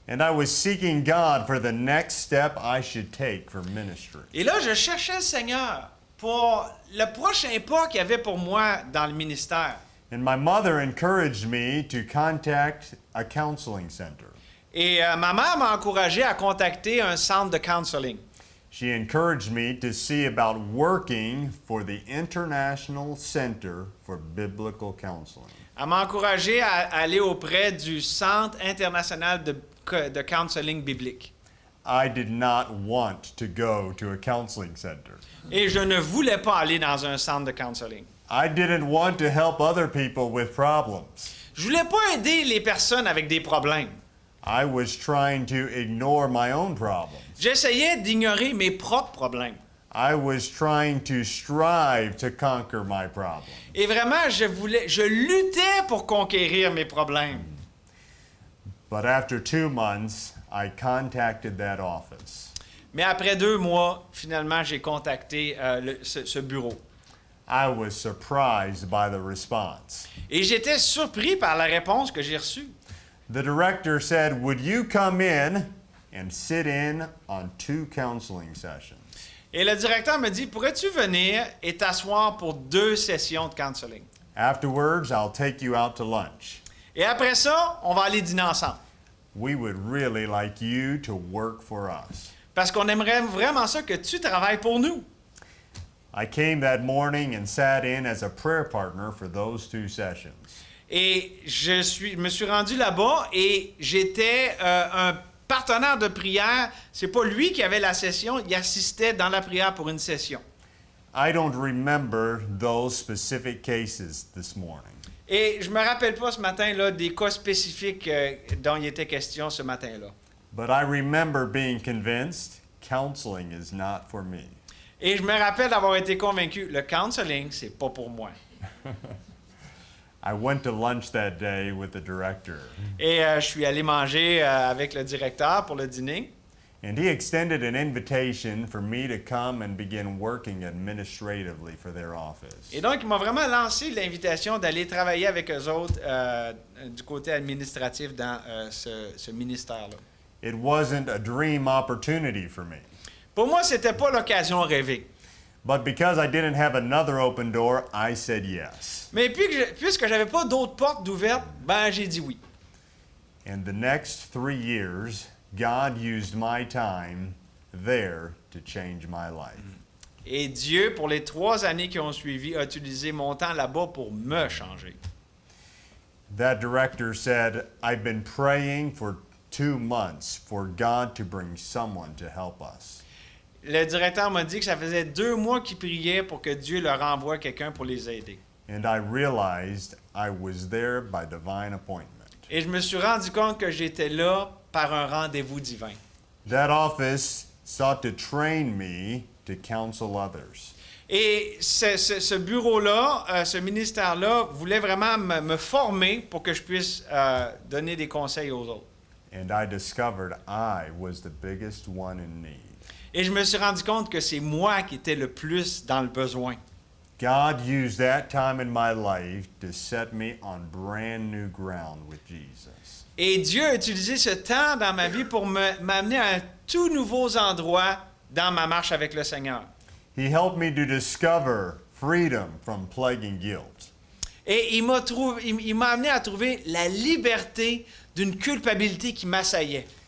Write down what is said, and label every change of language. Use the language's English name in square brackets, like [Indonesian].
[English] And I was seeking God for the next step I should take for ministry. [French] Et là, je cherchais le Seigneur pour le prochain pas qu'il y avait pour moi dans le ministère. [English] And my mother encouraged me to contact a counseling center. [French] Et ma mère m'a encouragé à contacter un centre de counseling. [English] She encouraged me to see about working for the International Center for Biblical Counseling. [French] Elle m'a encouragé à aller auprès du Centre international de counseling biblique. [English] I did not want to go to a counseling center. [French] Et je ne voulais pas aller dans un centre de counseling. [English] I didn't want to help other people with problems. [French] Je voulais pas aider les personnes avec des problèmes. [English] I was trying to ignore my own problems. [French] J'essayais d'ignorer mes propres problèmes. [English] I was trying to strive to conquer my problems. [French] Et vraiment, je luttais pour conquérir mes problèmes. [English] But after 2 months, I contacted that office. [French] Mais après 2 mois, finalement, j'ai contacté ce bureau. [English] I was surprised by the response. [French] Et j'étais surpris par la réponse que j'ai reçue. [English] The director said, "Would you come in and sit in on 2 counseling sessions?" [French] Et le directeur me dit, pourrais-tu venir et t'asseoir pour 2 sessions de counseling? [English] Afterwards, I'll take you out to lunch. [French] Et après ça, on va aller dîner ensemble. [English] We would really like you to work for us. [French] Parce qu'on aimerait vraiment ça que tu travailles pour nous. [English] I came that morning and sat in as a prayer partner for those 2 sessions. [French] Et me suis rendu là-bas et j'étais un partenaire de prière. C'est pas lui qui avait la session, il assistait dans la prière pour une session. [English] I don't remember those specific cases this morning. [French] Et je me rappelle pas ce matin-là des cas spécifiques dont il était question ce matin-là. [English] But I remember being convinced counseling is not for me. [French] Et je me rappelle d'avoir été convaincu, le counseling, c'est pas pour moi. [English] I went to lunch that day with the director, [French] Et je suis allé manger avec le directeur pour le dîner. [English] and he extended an invitation for me to come and begin working administratively for their office. [French] Et donc, il m'a vraiment lancé l'invitation d'aller travailler avec eux autres du côté administratif dans ce ministère-là. [English] It wasn't a dream opportunity for me, [French] Pour moi, c'était pas l'occasion rêvée. [English] but because I didn't have another open door, I said yes. [French] Mais puisque j'avais pas d'autres portes d'ouvertes, ben j'ai dit oui. [English] And the next 3 years, God used my time there to change my life. [French] Et Dieu, pour les 3 années qui ont suivi, a utilisé mon temps là-bas pour me changer. [English] That director said, "I've been praying for 2 months for God to bring someone to help us." [French] Le directeur m'a dit que ça faisait 2 mois qu'il priait pour que Dieu leur envoie quelqu'un pour les aider. [English] And I realized I was there by divine appointment. [French] Et je me suis rendu compte que j'étais là par un rendez-vous divin. [English] That office sought to train me to counsel others. [French] Et ce bureau-là, ce ministère-là, voulait vraiment me former pour que je puisse donner des conseils aux autres. [English] And I discovered I was the biggest one in need. [French] Et je me suis rendu compte que c'est moi qui étais le plus dans le besoin. [English] God used that time in my life to set me on brand new ground with Jesus. [French] Et Dieu a utilisé ce temps dans ma vie pour m'amener à un tout nouveaux endroits dans ma marche avec le Seigneur. [English] He helped me to discover freedom from plaguing guilt. [French] Et il m'a amené à trouver la liberté d'une culpabilité qui m'assaillait.